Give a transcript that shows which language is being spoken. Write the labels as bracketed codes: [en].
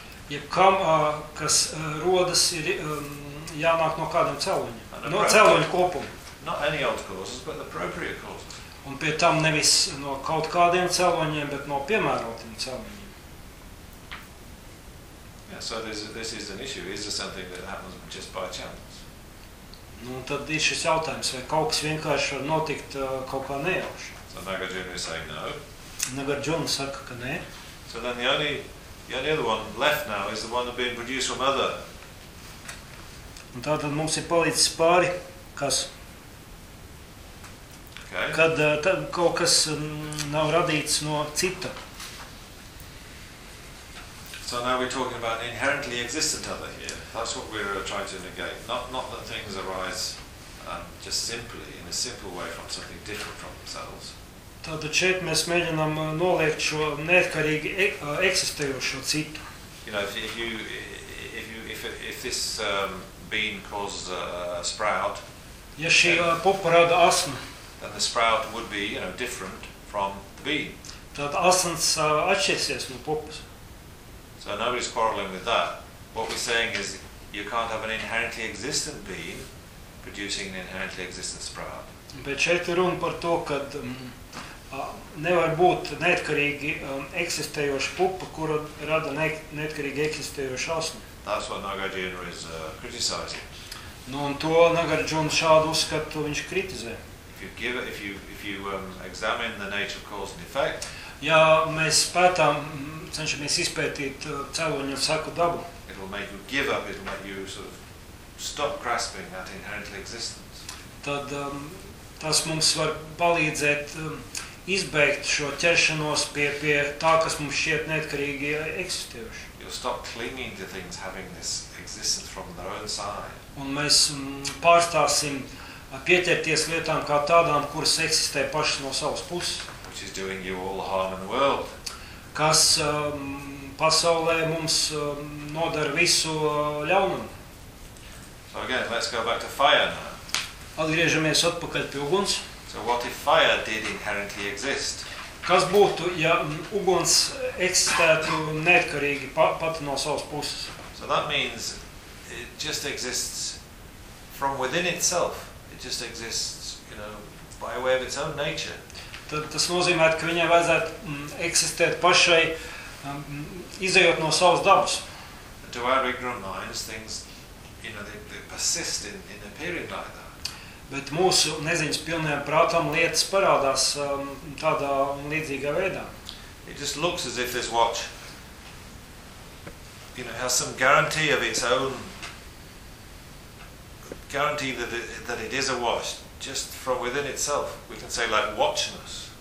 [lv] Jebkam, kas rodas, ir jānāk no kādiem celoņiem. No celoņu kopuma. [en] Not any old causes, but the appropriate causes. [lv] Un pie tam nevis no kaut kādiem celoņiem, bet no piemērotiem celoņiem. [en] Yeah, so this is an issue. Is there something that happens just by chance? [lv] Nu, tad ir šis jautājums, vai kaut kas vienkārši var notikt kaut kā nejauši. [en] So Nagarjuna is saying no. [lv] Nagarjuna saka, ka nē. [en] So then the only other one left now is the one that being produced from other. [lv] Un tātad mums ir palicis pāri, kas? [en] Okay. [lv] Kad kaut kas nav radīts no cita. [en] So now we're talking about inherently existent other here. That's what we're trying to negate. Not that things arise just simply, in a simple way, from something different from themselves. [lv] Tātad šeit mēs mēģinām noliekt šo neatkarīgi eksistējošo citu. [en] You know, if this bean causes a sprout, [lv] ja šī pupa rada asmu, [en] then the sprout would be, you know, different from the bean. [lv] Tātad asmas atšķirsies no pupas. [en] So nobody's quarreling with that. What we're saying is you can't have an inherently existent bean producing an inherently existent sprout. [lv] Bet šeit ir runa par to, kad nevar būt neatkarīgi eksistējoša pupa, kura rada neatkarīgi eksistējošu asmu. [en] That's what Nagarjuna is criticizing. [lv] Nu, un to Nagarjuna šādu uzskatu viņš kritizē. [en] If you examine the nature of cause and effect, [lv] ja mēs pētām, cenšamies izpētīt cēloņu un saku dabu, [en] it will make you give up, it will make you sort of stop grasping that inherently existence. [lv] Tad tas mums var palīdzēt izbeigt šo ķeršanos pie tā, kas mums šķiet neatkarīgi eksistējuši. [en] You'll stop clinging to things having this existence from their own side. [lv] Un mēs pārstāsim pieķerties lietām kā tādām, kuras eksistē pašas no savas puses. [en] Which is doing you all the harm in the world. [lv] Kas pasaulē mums nodara visu ļaunumu. [en] So again, let's go back to fire now. [lv] Atgriežamies atpakaļ pie uguns. [en] So what if fire did inherently exist? [lv] Kas būtu, ja uguns eksistētu neatkarīgi pat no savas puses? [en] So that means it just exists from within itself. It just exists, you know, by way of its own nature. [lv] Tad tas nozīmē, ka viņai vajadzētu eksistēt pašai, izejot no savas dabas. [en] to our ignorant minds, things, you know, they persist in appearing like that. [lv] Bet mūsu neziņas pilnajam prātam lietas parādās tādā līdzīgā veidā. [en] It just looks as if this watch, you know, has some guarantee of its own, guarantee that it is a watch, just from within itself. We can say like watchness.